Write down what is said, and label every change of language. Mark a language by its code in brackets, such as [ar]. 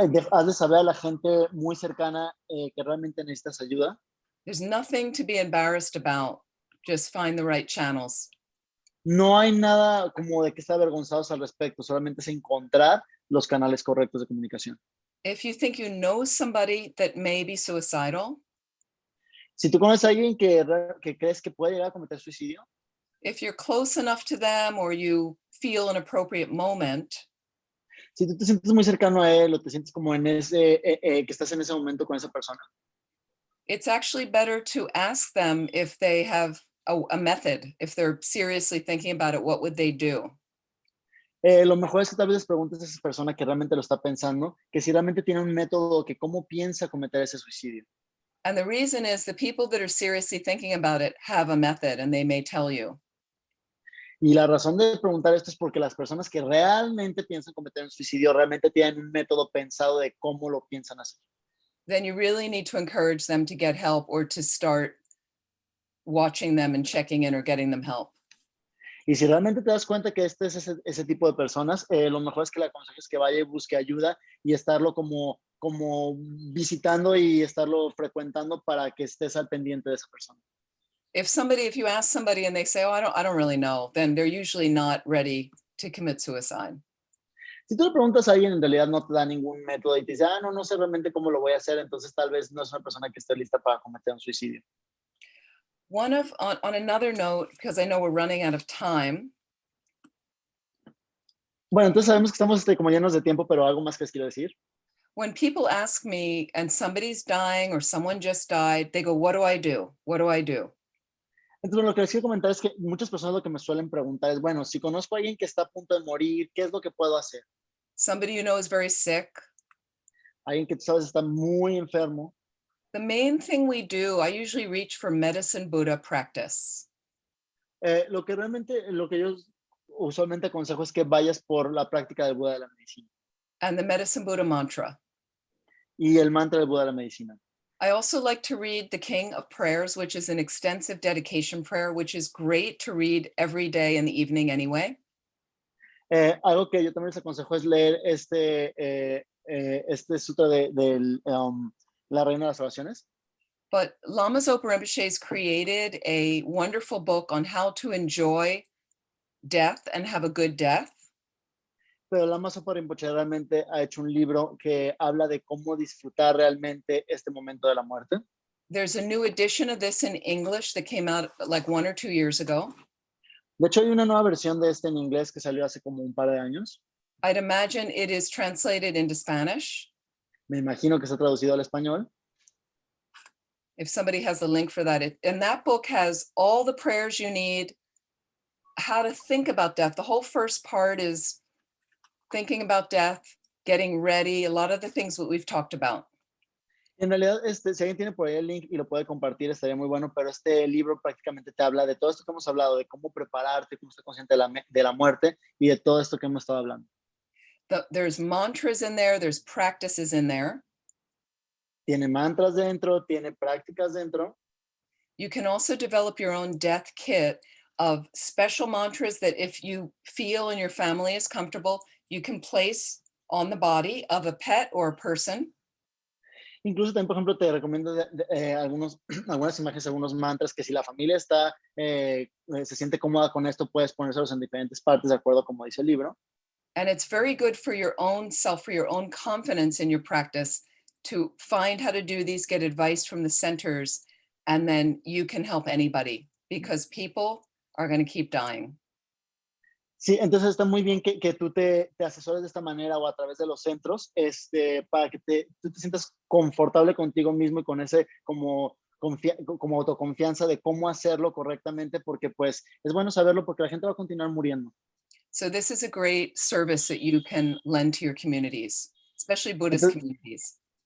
[es] Haz de saber a la gente muy cercana que realmente necesitas ayuda. [en] There's nothing to be embarrassed about. Just find the right channels. [es] No hay nada como de que estar avergonzados al respecto, solamente es encontrar los canales correctos de comunicación. [en] If you think you know somebody that may be suicidal, [es] Si tú conoces a alguien que crees que puede llegar a cometer suicidio, [en] if you're close enough to them or you feel an appropriate moment, [es] si tú te sientes muy cercano a él o te sientes como en ese, que estás en ese momento con esa persona, [en] it's actually better to ask them if they have a method. If they're seriously thinking about it, what would they do? [es] Lo mejor es que tal vez les preguntes a esa persona que realmente lo está pensando, que si realmente tiene un método, que cómo piensa cometer ese suicidio. [en] And the reason is the people that are seriously thinking about it have a method and they may tell you. [es] Y la razón de preguntar esto es porque las personas que realmente piensan cometer un suicidio realmente tienen un método pensado de cómo lo piensan hacer. [en] Then you really need to encourage them to get help or to start watching them and checking in or getting them help. [es] Y si realmente te das cuenta que este es ese tipo de personas, lo mejor es que le aconsejes que vaya y busque ayuda y estarlo como visitando y estarlo frecuentando para que estés al pendiente de esa persona. [en] If you ask somebody and they say, oh, I don't really know, then they're usually not ready to commit suicide. [es] Si tú le preguntas a alguien, en realidad no te da ningún método y te dice, no sé realmente cómo lo voy a hacer, entonces tal vez no es una persona que esté lista para cometer un suicidio. [en] On another note, because I know we're running out of time. [es] Bueno, entonces sabemos que estamos como llenos de tiempo, pero algo más que les quiero decir. [en] When people ask me and somebody's dying or someone just died, they go, what do I do? What do I do? [es] Entonces, lo que les quiero comentar es que muchas personas lo que me suelen preguntar es, bueno, si conozco a alguien que está a punto de morir, ¿qué es lo que puedo hacer? [en] Somebody you know is very sick. [es] Alguien que tú sabes está muy enfermo. [en] The main thing we do, I usually reach for medicine Buddha practice. [es] Lo que yo usualmente aconsejo es que vayas por la práctica del Buda de la medicina. [en] And the medicine Buddha mantra. [es] Y el mantra del Buda de la medicina. [en] I also like to read the King of Prayers, which is an extensive dedication prayer, which is great to read every day in the evening anyway. [es] Algo que yo también les aconsejo es leer este sutra de la Reina de las Oraciones. [en] But Lama Zopa Rinpoche has created a wonderful book on how to enjoy death and have a good death. [es] Pero Lama Zopa Rinpoche realmente ha hecho un libro que habla de cómo disfrutar realmente este momento de la muerte. [en] There's a new edition of this in English that came out like 1 or 2 years ago. [es] De hecho, hay una nueva versión de este en inglés que salió hace como un par de años. [en] I'd imagine it is translated into Spanish. [es] Me imagino que está traducido al español. [en] If somebody has a link for that. And that book has all the prayers you need, how to think about death. The whole first part is thinking about death, getting ready, a lot of the things that we've talked about. [es] En realidad, si alguien tiene por ahí el link y lo puede compartir, estaría muy bueno, pero este libro prácticamente te habla de todo esto que hemos hablado, de cómo prepararte, cómo estar consciente de la muerte y de todo esto que hemos estado hablando. [en] There's mantras in there, there's practices in there. [es] Tiene mantras dentro, tiene prácticas dentro. [en] You can also develop your own death kit of special mantras that if you feel and your family is comfortable, you can place on the body of a pet or a person. [es] Incluso también, por ejemplo, te recomiendo algunas imágenes, algunos mantras que si la familia se siente cómoda con esto, puedes ponérselos en diferentes partes de acuerdo como dice el libro. [en] And it's very good for your own self, for your own confidence in your practice to find how to do these, get advice from the centers, and then you can help anybody because people are going to keep dying. [es] Sí, entonces está muy bien que tú te asesores de esta manera o a través de los centros para que tú te sientas confortable contigo mismo y con ese como autoconfianza de cómo hacerlo correctamente porque pues es bueno saberlo porque la gente va a continuar muriendo. [en] So this is a great service that you can lend to your communities, especially Buddhist communities.